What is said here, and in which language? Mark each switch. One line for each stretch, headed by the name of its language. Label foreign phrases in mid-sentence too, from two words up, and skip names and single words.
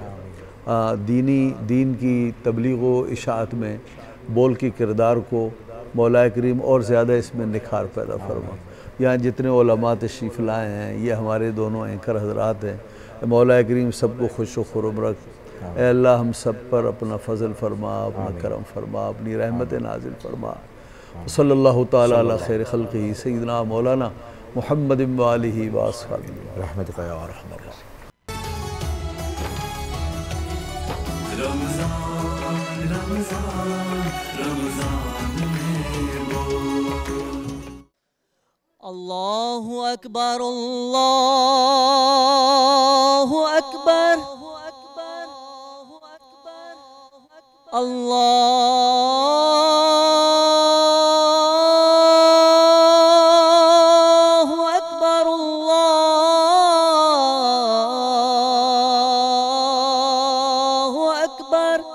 Hindi: दीन की तबलीग व इशाअत में बोल के किरदार को मौला करीम और ज़्यादा इसमें निखार पैदा फरमा। यहाँ जितने उलमा तशरीफ़ लाए हैं, ये हमारे दोनों एंकर हज़रात हैं, मौला करीम सबको खुश व खुर्म रख। ए अल्लाह हम सब पर अपना फ़ज़ल फरमा, अपना करम फरमा, अपनी रहमत नाज़िल फरमा।
Arabic: صلى الله تعالى على خير خلقه سيدنا مولانا محمد وآله وأصحابه رحمتك يا أرحم الراحمين. الله أكبر الله أكبر الله أكبر الله أكبر.